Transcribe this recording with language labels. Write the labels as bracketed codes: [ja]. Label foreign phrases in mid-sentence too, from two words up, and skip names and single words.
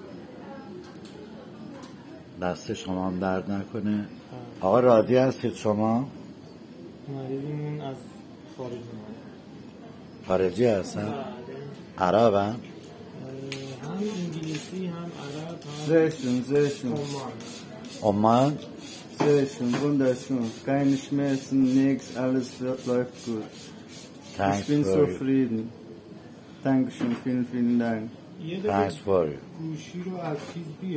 [fa] دست شما هم درد نکنه. آقا راضی هستید شما؟ مریضمون از خارجی هستن؟ عرب هم؟ هم انگلیسی هم عرب هم زشون Oman? [de] Schön, wunderschön. Keine Schmerzen, nichts, alles läuft gut. Ich bin zufrieden. Dankeschön, vielen Dank. [en] Thanks for you. [fa] گوشی رو از چیز